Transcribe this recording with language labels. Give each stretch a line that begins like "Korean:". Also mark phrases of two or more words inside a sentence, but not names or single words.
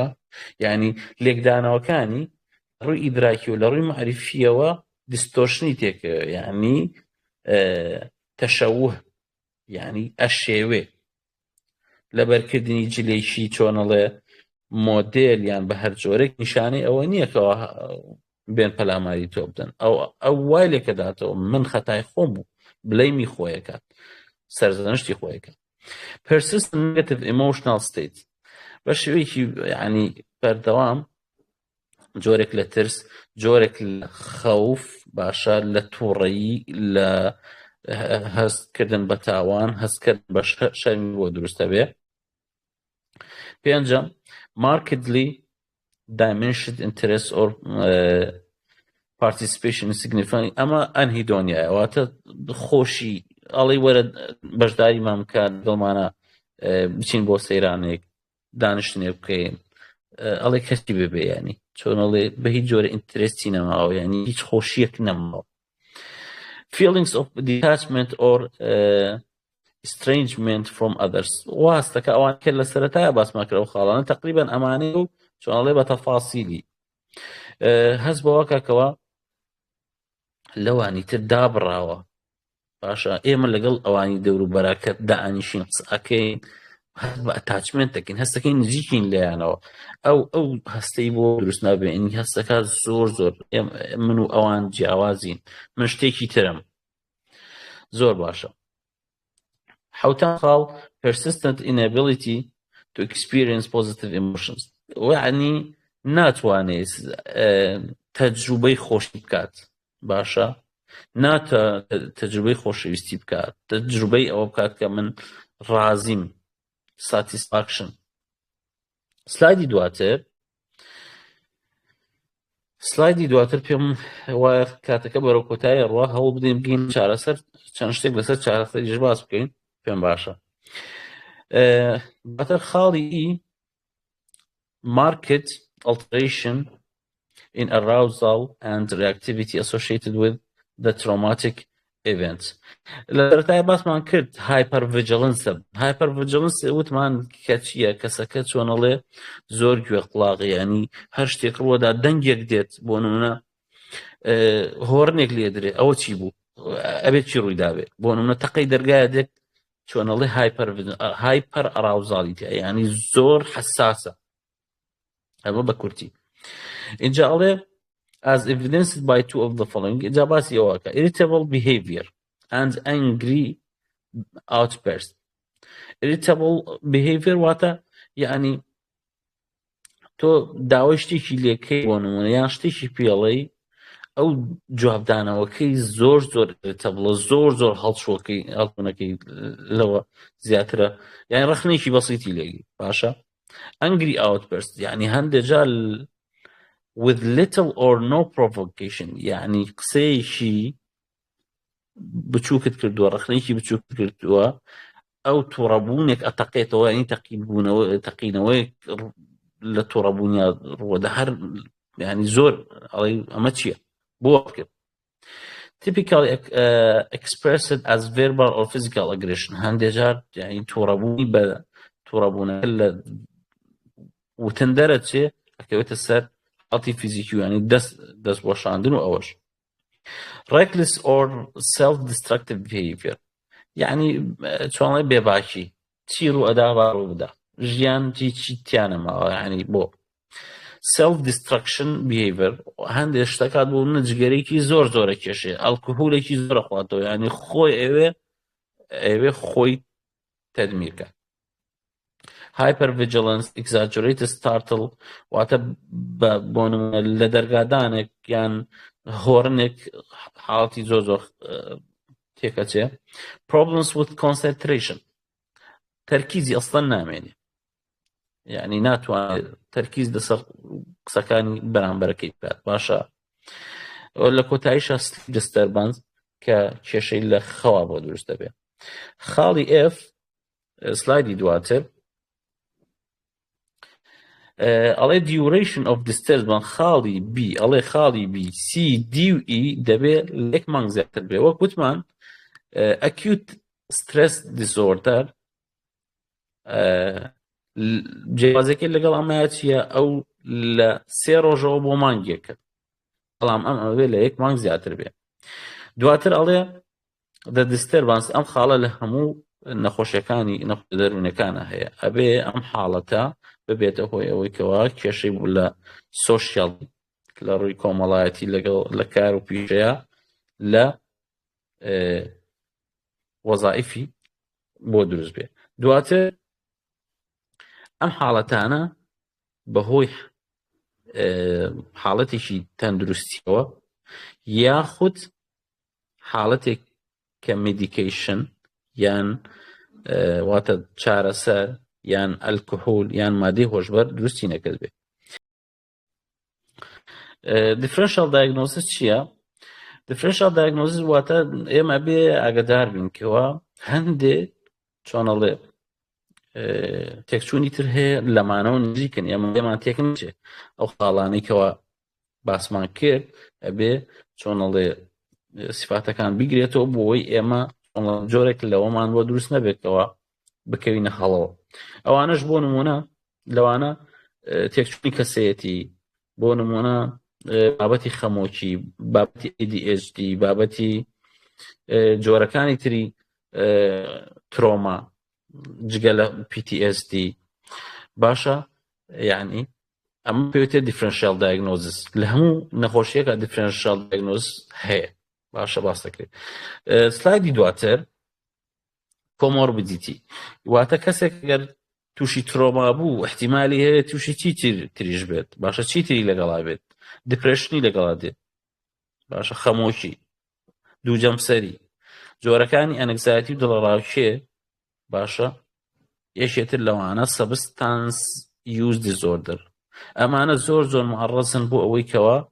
Central Kurdish: یعنی لێکدانەوەکانی ڕووی ئیدراکی و لە ڕووی معریفیەوە دیستۆرشنی تێکەوە، یعنی تەشەوه، یعنی ئەشێوێ لەبەرکردنی جلێکی چۆنەڵێ مۆدێل یان بە هەر جۆرێک نیشانەی ئەوە نییەکەوە بێن پەلاماری تۆ بدەن ئەو وای لێکەداتەوە من خەتای خۆم بوو بلەیمی خۆیەکات سەرزەنشتی خۆیەکە.
English: persistent negative emotional state
Central Kurdish: بە شێوەیەکی یعنی بەردەوام جۆرێک لە ترس جۆرێک لە خەوف باشە لە تووڕەیی لە هەستکردن بە تاوان هەستکردن بە شەرمی بۆ دروستە بێ. پێنجەم
English: markedly diminished interest or participation in significant
Central Kurdish: ئەمە ئەنهیدۆنیایە واتە خۆشی ئەڵی وەرە بەشداری مامکە دڵمانە بچین بۆ سەیرانێک دانیشتنێ بکەین ئەڵێ کەسی ببێ ینی چۆن ئەڵێ بە هیچ جۆرە ئینترستی نەماوە ینی هیچ خۆشیەک نەماوە.
English: feelings of detachment or estrangement from others
Central Kurdish: واستەکە ئەوان کرد لە سەرەتایە باسماکرە و خاڵانە تقریبان ئەمانەی و چۆن ئەڵێ بە تەفاسیلی هەست بەوەکەکەوە لەوانی تر دابڕاوە باشە ئێمە لەگەڵ ئەوانی دەوروبەرەکە دائانیشین قسەکەین هەست بە ئەتاچمنتەکەین هەستەکەی نزیکین لێیانەوە ئەو هەستەی بۆ دروست نابێ ئینی هەستەکە زۆر من و ئەوان جیاوازین من شتێکی ترم زۆر باشە. حوتان خاڵ
English: persistent inability to experience positive emotions
Central Kurdish: ويعني ناتوانێت تەجروبەی خۆشی بکات باشە ناتە تەجروبەی خۆشەویستی بکات تەجروبەی ئەوە بکات کە من ڕازیم satisfaction سلایدی دواتر پێم وایە کاتەکە بەرەو کۆتایی ڕوا هەوڵ بدەین بگەین چارەسەر چەند شتێک لەسەر چارەسەریش باس بکەین پێم باشە دواتر خاڵی
English: market alteration in arousal and reactivity associated with the traumatic event.
Central Kurdish: لەبەرتای باسمان کرد hypervigilance وتمان کەچیە کەسەکە چۆنەڵێ زۆر گوێ قوڵاغی ینی هەر شتێک ڕووەدا دەنگێک دێت بۆ نمونە هۆڕنێک لێ درێ ئەوە چی بوو ئەبێت چی ڕوویدابێت بۆ نمونە تەقەی دەرگایە دێک چۆنەڵێ
English: hyper arousal
Central Kurdish: ینی زۆر حساسە ئەمە بە کورتی اینجا ئەڵێ
English: as evidenced by two of the following
Central Kurdish: اینجا باسی ئەوەکە
English: irritable behavior and angry outburst irritable behavior
Central Kurdish: واتە یعنی تۆ داوای شتێکی لێکەی بۆ نمونە یان شتێکی پێڵەی ئەو جوابدانەوەکەی زۆر irritable زۆر هەڵچوونەکەی لەوە زیاترە یعنی ڕخنێکی بەسیتی لێگی باشە
English: angry outburst
Central Kurdish: يعني هەندێجا
English: with little or no provocation
Central Kurdish: يعني قسەیەکی بچووکت کردووە ڕخنێکی بچووکت کردووە ئەو تووڕەبوونێک ئەتەقێتەوە ینی تەقینەوەی لە تووڕەبوونیا ڕووەدا هەر ینی زۆر ئەڵێ ئەمە چییە بۆ بکرد
English: typically expressed as verbal or physical aggression
Central Kurdish: هەندێجار ینی تووڕەبوونی بە تووڕەبوونەکە لە وتن دەرەچێ ئەکەوێتە سەر ئەڵتی فیزیکی و ینی دەست بۆشاندن و ئەوەش
English: reckless or self-destructive behavior
Central Kurdish: یعنی چۆنڵێ بێباکی چی ڕوو ئەدا با ڕوو بدا ژیان چی تیانەماوە ینی بۆ
English: self-destruction behavior
Central Kurdish: هەندێک شتەکات بۆ نەجگەرێکی زۆرە کێشێ ئەڵکوهۆلێکی زۆرە خواتەوە ینی خۆی ئەوێ خۆی تەدمیرکە
English: hypervigilance exaggerated startle
Central Kurdish: واتە بۆ نمونە لە دەرگادانێک یان هۆڕنێک حاڵەتی زۆر تێکەچێ
English: problems with concentration
Central Kurdish: تەرکیزی ئەسڵەن نامێنێ یعنی ناتوانێت تەرکیز لەسەر قسەکانی بەرامبەرەکەی بکات باشە لە کۆتاییشە
English: sleep disturbance
Central Kurdish: کە کێشەی لە خەوا بۆ دروست دەبێت خاڵی F سلایدی دواتر ئەڵێ
English: duration of disturbance
Central Kurdish: خاڵی B ئەڵێ خاڵی B C D و E دەبێت لێک مانگ زیاتر بێ وەک وتمان
English: acute stress disorder
Central Kurdish: جیازەکەی لەگەڵ ئەمەیە چییە ئەو لە 3 ڕۆژەوە بۆ مانگێکە بەڵام ئەم ئەوێ لە 1 مانگ زیاتر بێ دواتر ئەڵێ
English: the disturbance
Central Kurdish: ئەم خاڵە لە هەموو نەخۆشیەکانی دەرونەکانە هەیە ئەبێ ئەم حاڵەتە ببێتە هۆی ئەوەی کەوا کێشەی بوو لە سۆشیال لە ڕووی کۆمەڵایەتی لە کار و پیشەیە لە وەزائیفی بۆ دروست بێ دواتر ئەم حاڵەتانە بەهۆی حاڵەتێکی تەندروستیەوە یاخود حاڵەتێک کە مێدیکیشن یان واتە چارەسەر یان ئەلکۆهۆل یان مادەی هۆشبەر دروستی نەکرد بێ
English: differential diagnosis
Central Kurdish: چییە؟
English: differential diagnosis
Central Kurdish: واتە ئێمە بێ ئاگادار بین کەوە هەندێ چۆنەڵێ تێکچوونی تر هەیە لەمانەوە نزیکن ئێمان تێک نچێ ئەو خاڵانەی کەوە باسمان کرد ئەبێ چۆنەڵێ سیفاتەکان بیگرێتەوە بۆی ئێمە جۆرێک لەوەمان بۆ دروست نەبێتەوە بکەوینە هەڵەوە ئەوانەش بۆ نمونە لەوانە تێکچوونی کەسەیەتی بۆ نمونە بابەتی خەمۆکی بابەتی ADHD بابەتی جۆرەکانی تری ترۆما جگە لە PTSD باشە یعنی ئەمە پێوتێت
English: differential diagnosis
Central Kurdish: لە هەموو نەخۆشیەکە
English: differential diagnosis
Central Kurdish: هەیە باشە باس دەکرێت سلایدی دواتر comorbidity واتە کەسێک گەر تووشی ترۆما بوو احتیمالی هەیە تووشی چی تریش بێت باشە چی تری لەگەڵا بێت دیپرشنی لەگەڵا دێت باشە خەمۆشی دووجەمسەری جۆرەکانی ئەنگزایەتی و دڵڕاوکێ باشە یەکێتر لەوانە
English: substance use disorder
Central Kurdish: ئەمانە زۆر معڕەزن بۆ ئەوەی کەوە